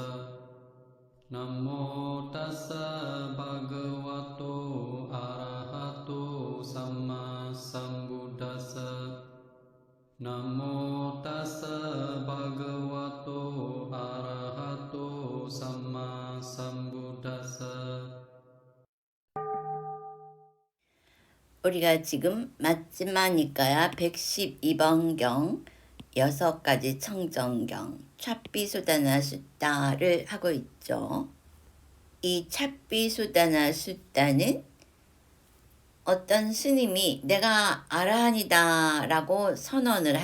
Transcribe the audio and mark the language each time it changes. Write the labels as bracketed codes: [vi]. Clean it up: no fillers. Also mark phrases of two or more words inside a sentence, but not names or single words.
[pi] Namo tassa bhagavato arahato samma sambuddhassa. Namo tassa bhagavato arahato samma sambuddhassa. [ko] 우리가 지금 마지막이니까야 112번경 6가지 청정경 찹비수다나 숫다를 하고 있죠. 이 찹비수다나 숫다는 어떤 스님이 내가 아라한이다 라고 선언을